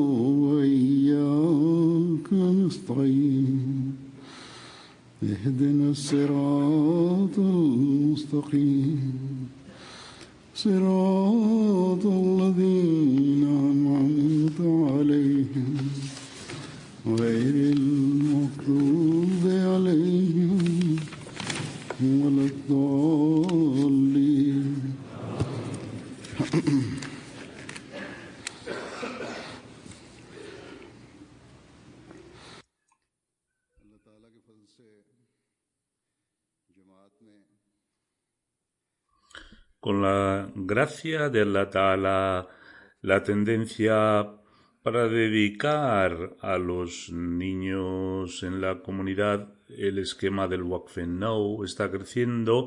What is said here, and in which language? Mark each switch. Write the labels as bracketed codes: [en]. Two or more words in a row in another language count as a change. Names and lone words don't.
[ar] وإياك نستعين اهدنا الصراط المستقيم صراط الذين أنعمت عليهم غير المغضوب عليهم ولا الضالين. [es] Con la gracia de Allah Ta'ala, la tendencia para dedicar a los niños en la comunidad el esquema del Waqf Now está creciendo.